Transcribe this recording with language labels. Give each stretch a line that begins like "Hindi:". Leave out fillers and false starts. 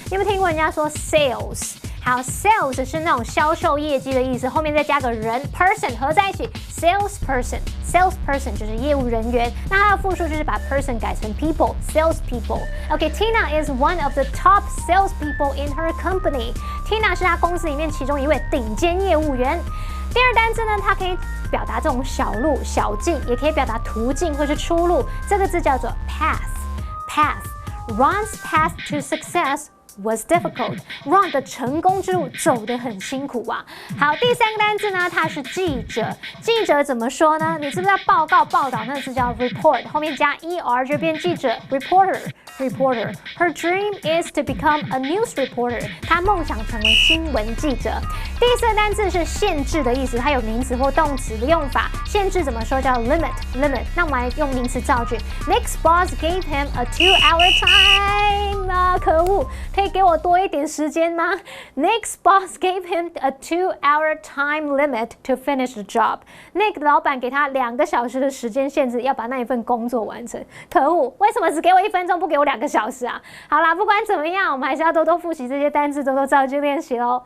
Chinese: 你有没有听过人家说 sales？ 好 ，sales 是那种销售业绩的意思，后面再加个人 person 合在一起 ，salesperson。salesperson 就是业务人员，那它的复数就是把 person 改成 people，sales people。OK，
English: Tina is one of the top salespeople in her company。
Chinese: Tina 是她公司里面其中一位顶尖业务员。第二单词呢，它可以表达这种小路、小径，也可以表达途径或是出路。这个字叫做
English: path。Ron's path to success was difficult.
Chinese: Ron 的成功之路走得很辛苦啊。好，第三个单字呢，它是记者。记者怎么说呢？你知不知道报告、报道那个字叫 report， 后面加 er 就变记者 reporter。
English: Her dream is to become a news reporter.
Chinese: 她梦想成为新闻记者。第四个单字是限制的意思，它有名词或动词的用法。限制怎么说？叫 limit。那我们来用名词造句。
English: Nick's boss gave him a 2-hour time.
Chinese: 可恶，可以给我多一点时间吗 ？
English: Nick's boss gave him a 2-hour time limit to finish the job.
Chinese: Nick 老板给他2个小时的时间限制，要把那一份工作完成。可恶，为什么只给我1分钟，不给我2个小时啊？好啦，不管怎么样，我们还是要多多复习这些单词，多多造句练习喽。